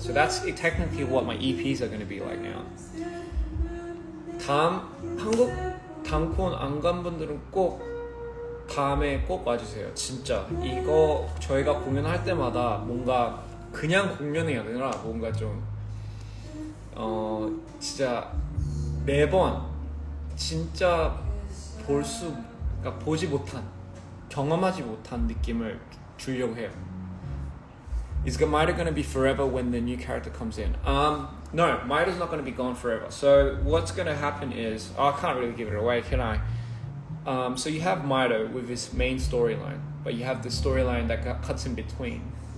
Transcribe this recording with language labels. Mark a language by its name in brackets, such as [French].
[English] So that's technically what my EPs are going to be like now. [Korean] 한국 단콘 안 간 분들은 꼭 다음에 꼭 와주세요. 진짜 이거 저희가 공연할 때마다 뭔가 그냥 공연이 아니라 뭔가 좀 진짜 매번 진짜 그러니까 보지 못한, 경험하지 못한 느낌을 주려고 해요. [English] Is Maida going to be forever when the new character comes in? No, Maida's not going to be gone forever. So what's going to happen is, I can't really give it away, can I? So you have Maida with his main storyline, but you have the storyline that cuts in between.